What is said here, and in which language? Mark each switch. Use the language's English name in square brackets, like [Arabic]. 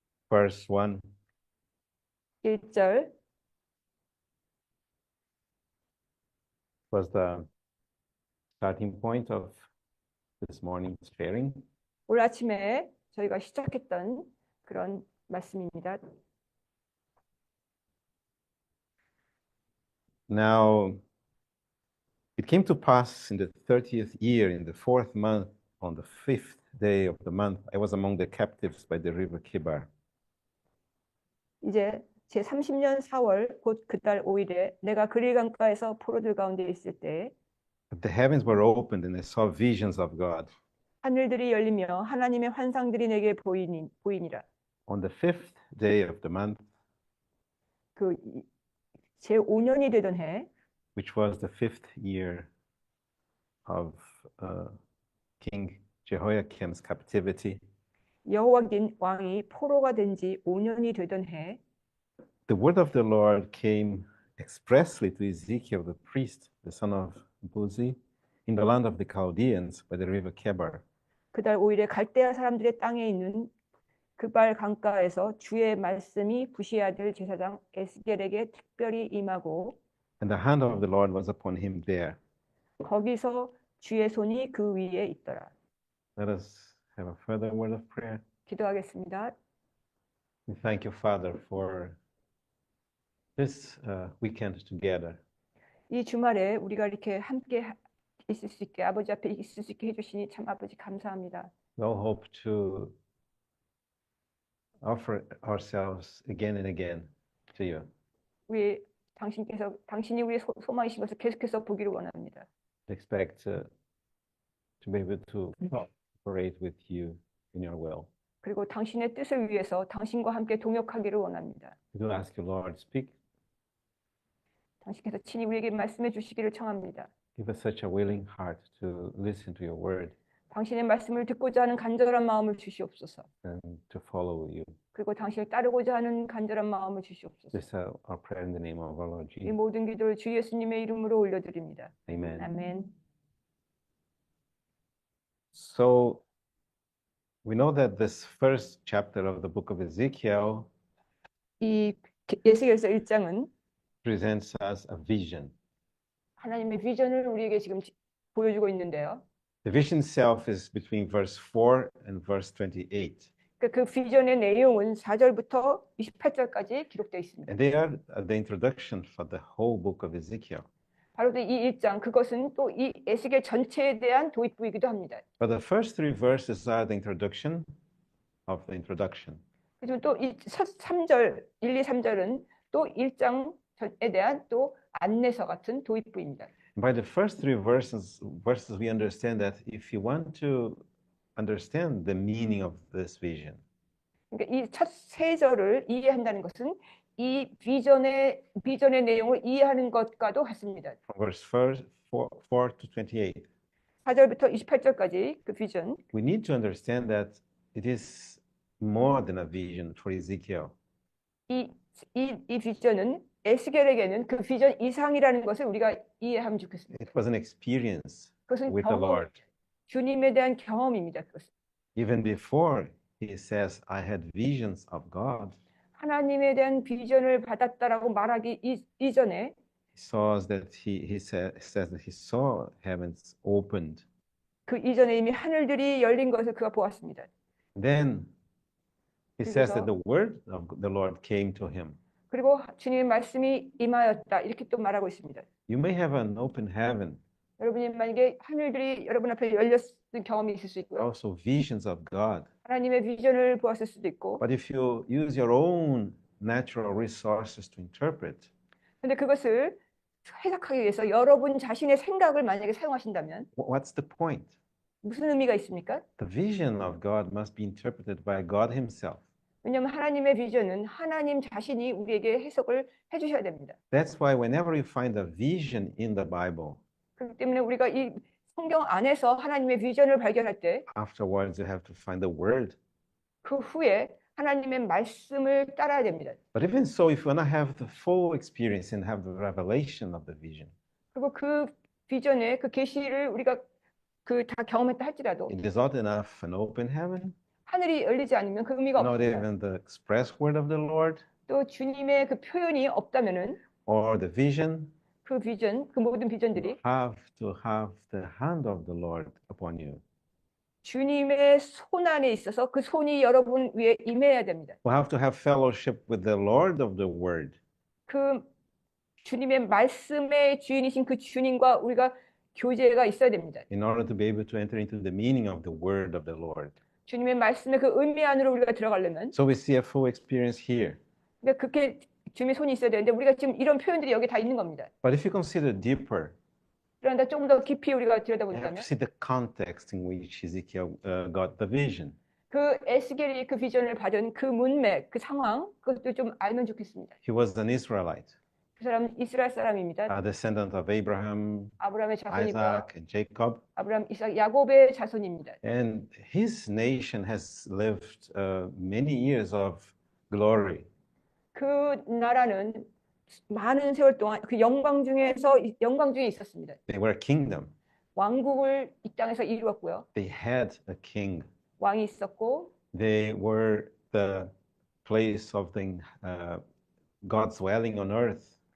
[English] Verse 1. [Korean] 1절 [English] Was the starting point of this morning's sharing. [Korean] 오늘 아침에 저희가 시작했던 그런 말씀입니다. [English] Now, it came to pass in the 30th year, in the 4th month, on the 5th day of the month, I was among the captives by the river Kibar. [Korean] 이제 제 30년 4월 곧 그달 5일에 내가 그릴 강가에서 포로들 가운데 있을 때 [English] The heavens were opened and I saw visions of God. [Korean] 하늘들이 열리며 하나님의 환상들이 내게 보이니라. [English] On the 5th day of the month, [Korean] 그 제 5년이 되던 해 [English] which was the 5th year of King Jehoiakim's captivity, [Korean] 여호와긴 왕이 포로가 된 지 5년이 되던 해 [English] the word of the Lord came expressly to Ezekiel the priest, the son of Buzi, in the land of the Chaldeans by the river Kebar. [Korean] 그달 5일에 갈대아 사람들의 땅에 있는 그발 강가에서 주의 말씀이 부시의 아들 제사장 에스겔에게 특별히 임하고 [English] And the hand of the Lord was upon him there. [Korean] 거기서 주의 손이 그 위에 있더라. [English] Let us have a further word of prayer. [Korean] 기도하겠습니다. [English] We thank you, Father, for this weekend together. [Korean] 이 주말에 우리가 이렇게 함께 있을 수 있게 아버지 앞에 있을 수 있게 해주시니 참 아버지 감사합니다. [English] We all hope to offer ourselves again and again to you. [Korean] 우리 당신이 우리의 소망이신 것을 계속해서 보기를 원합니다. [English] Expect to be able to cooperate with you in your will. [Korean] 그리고 당신의 뜻을 위해서 당신과 함께 동역하기를 원합니다. [English] We do ask you, Lord, speak. [Korean] 당신께서 친히 우리에게 말씀해 주시기를 청합니다. [English] Give us such a willing heart to listen to your word [Korean] 당신의 말씀을 듣고자 하는 간절한 마음을 주시옵소서. [English] and to follow you. [Korean] 그리고 당신을 따르고자 하는 간절한 마음을 주시옵소서. [English] This is our prayer in the name of our Lord [Korean] 이 [English] Jesus. [Korean] 모든 기도를 주 예수님의 이름으로 올려드립니다. [English] Amen. [Korean] 아멘. [English] So we know that this first chapter of the book of Ezekiel [Korean] 이 에스겔서 1장은 [English] presents us a vision. [Korean] 하나님의 비전을 우리에게 지금 보여주고 있는데요. [English] The vision itself is between verse 4 and verse 28. [Korean] 그 비전의 내용은 4절부터 28절까지 기록되어 있습니다. [English] And they are the introduction for the whole book of Ezekiel. [Korean] 바로 이 1장, 그것은 또 이 에스겔 전체에 대한 도입부이기도 합니다. [English] But the first three verses are the introduction of the introduction. [Korean] 하지만 또 이 3절, 1, 2, 3절은 또 1장에 대한 또 안내서 같은 도입부입니다. [English] By the first three verses we understand that if you want to understand the meaning of this vision, [Korean] 그러니까 이 첫 세 절을 이해한다는 것은 이 비전의 내용을 이해하는 것과도 같습니다. [English] from verse 4 to 28, [Korean] 4절부터 28절까지 그 비전, [English] we need to understand that it is more than a vision for Ezekiel. [Korean] 이 비전은 에스겔에게는 그 비전 이상이라는 것을 우리가 이해하면 좋겠습니다. [English] It was an experience [Korean] 그것은 [English] with the Lord. [Korean] 주님에 대한 경험입니다. 그것은. [English] Even before he says, I had visions of God, [Korean] 하나님에 대한 비전을 받았다라고 말하기 이전에 [English] says that he says that he saw heavens opened. [Korean] 그 이전에 이미 하늘들이 열린 것을 그가 보았습니다. [English] Then he says that [Korean] 그래서- [English] the word of the Lord came to him. [Korean] 그리고 주님의 말씀이 임하였다 이렇게 또 말하고 있습니다. [English] You may have an open heaven, [Korean] 여러분이 만약에 하늘들이 여러분 앞에 열렸던 경험이 있을 수 있고요. [English] also visions of God. [Korean] 하나님의 비전을 보았을 수도 있고. [English] But if you use your own natural resources to interpret, [Korean] 근데 그것을 해석하기 위해서 여러분 자신의 생각을 만약에 사용하신다면 [English] what's the point? [Korean] 무슨 의미가 있습니까? [English] The vision of God must be interpreted by God himself. [Korean] 왜냐하면 하나님의 비전은 하나님 자신이 우리에게 해석을 해주셔야 됩니다. [English] That's why whenever you find a vision in the Bible, [Korean] 그렇기 때문에 우리가 이 성경 안에서 하나님의 비전을 발견할 때 그 [English] afterwards you have to find the word. [Korean] 후에 하나님의 말씀을 따라야 됩니다. [English] But even so, if you want to have the full experience and have the revelation of the vision, [Korean] 그리고 그 비전의 그 계시를 우리가 그 다 경험했다 할지라도 [English] it is not enough an open heaven, [Korean] 하늘이 열리지 않으면 그 의미가 [English] not [Korean] 없습니다. [English] even the express word of the Lord, [Korean] 또 주님의 그 표현이 없다면은 [English] or the vision. [Korean] 그 비전, 그 모든 비전들이 [English] You have to have the hand of the Lord upon you. [Korean] 주님의 손 안에 있어서 그 손이 여러분 위에 임해야 됩니다. [English] You have to have fellowship with the Lord of the Word. [Korean] 그 주님의 말씀의 주인이신 그 주님과 우리가 교제가 있어야 됩니다. [English] In order to be able to enter into the meaning of the word of the Lord. [Korean] 주님의 말씀의 그 의미 안으로 우리가 들어가려면 [English] So we see a full experience here. [Korean] 그러니까 그렇게 주님의 손이 있어야 되는데 우리가 지금 이런 표현들이 여기 다 있는 겁니다. [English] But if you consider deeper, [Korean] 그런데 조금 더 깊이 우리가 [English] you have [Korean] 들여다본다면 [English] to see the context in which Ezekiel got the vision. [Korean] 그 에스겔이 그 비전을 받은 그 문맥, 그 상황 그것도 좀 알면 좋겠습니다. [English] He was an Israelite, [Korean] 그 사람은 이스라엘 사람입니다. [English] a descendant of Abraham, [Korean] 아브라함의 자손이고 [English] Isaac, and Jacob. [Korean] 아브라함, 이삭, 야곱의 자손입니다. [English] And his nation has lived many years of glory. [Korean] 그 나라는 많은 세월 동안 그 영광 중에 있었습니다. [English] They were a kingdom. [Korean] 왕국을 이 땅에서 이루었고요. [English] They had a king. [Korean] 왕이 있었고 [English] They were the place of the God's dwelling on earth.